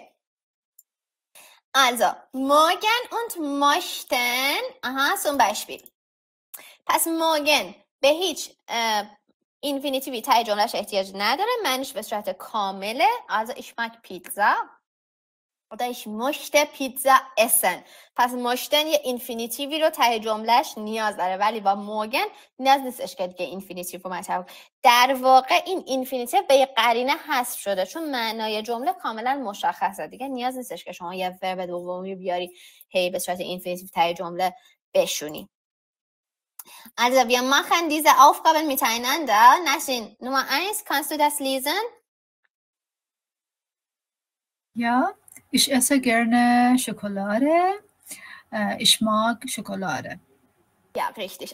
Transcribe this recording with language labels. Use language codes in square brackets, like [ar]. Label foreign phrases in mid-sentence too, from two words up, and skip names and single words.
[de] Also, morgen und möchten. Zum Beispiel. [fa] پس morgen به هیچ اینفینیتیوی ته جملهش احتیاج نداره. معنیش به صورت کامله. [de] Also, ich mag Pizza. oder ich möchte Pizza essen. [fa] پس möchten یه اینفینیتیوی رو ته جملهش نیاز داره، ولی با موگن نیاز نیستش که دیگه اینفینیتیو رو مطرح کنه. در واقع این اینفینیتیو به یه قرینه حذف شده، چون معنای جمله کاملا مشخصه دیگه. نیاز نیستش که شما یه ورب دومی بیاری هی به صورت اینفینیتیو ته جمله بشونی. [de] Also wir machen diese Aufgaben miteinander. Nasrin, Nummer 1, kannst du das lesen? Ja. Ich esse gerne Schokolade. Ich mag Schokolade. Ja, richtig.